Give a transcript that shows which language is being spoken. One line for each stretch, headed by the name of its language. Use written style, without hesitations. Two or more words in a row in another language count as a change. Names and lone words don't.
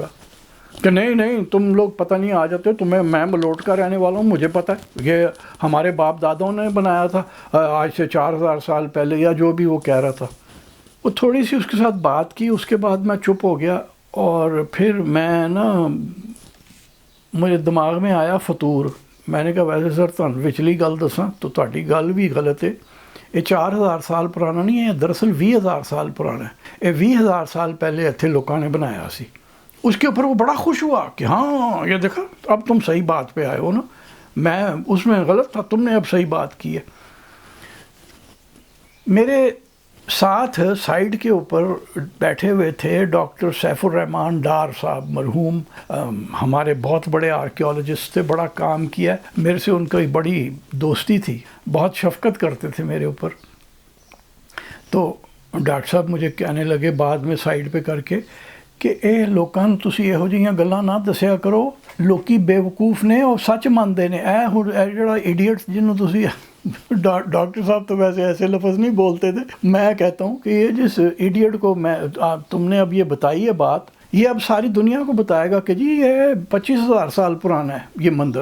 Urdu: کہ نہیں تم لوگ پتہ نہیں آ جاتے ہو، میں ملوٹ کا رہنے والا ہوں، مجھے پتہ ہے یہ ہمارے باپ دادوں نے بنایا تھا آج سے 4000 سال پہلے، یا جو بھی وہ کہہ رہا تھا. وہ تھوڑی سی اس کے ساتھ بات کی، اس کے بعد میں چپ ہو گیا. اور پھر میں نا مجھے دماغ میں آیا فطور. میں نے کہا ویسے سر
Punjabi: تھانوں وچلی گل دساں تو تہاڈی گل بھی غلط ہے.
Urdu: یہ 4000 سال پرانا نہیں ہے، دراصل 20000 سال پرانا ہے. یہ 20000 سال پہلے اتنے لوگوں نے بنایا سی. اس کے اوپر وہ بڑا خوش ہوا کہ ہاں یہ دیکھا اب تم صحیح بات پہ آئے ہو نا، میں اس میں غلط تھا، تم نے اب صحیح بات کی ہے. میرے ساتھ سائیڈ کے اوپر بیٹھے ہوئے تھے ڈاکٹر سیف الرحمان ڈار صاحب، مرحوم، ہمارے بہت بڑے آرکیولوجسٹ تھے، بڑا کام کیا ہے. میرے سے ان کی بڑی دوستی تھی، بہت شفقت کرتے تھے میرے اوپر. تو ڈاکٹر صاحب مجھے کہنے لگے بعد میں سائیڈ پہ کر کے کہ
Punjabi: اے لوکاں نوں تسی یہو جہیاں گلاں نہ دسیا کرو، لوکی بے وقوف نے
Urdu: اور سچ مانتے نے.
Punjabi: اے جڑا ایڈیٹ جنوں تسی
Urdu: ڈاکٹر صاحب تو ویسے ایسے لفظ نہیں بولتے تھے، میں کہتا ہوں کہ یہ جس ایڈیٹ کو تم نے اب یہ بتائی ہے بات، یہ اب ساری دنیا کو بتائے گا کہ جی یہ 25000 سال پرانا ہے یہ مندر.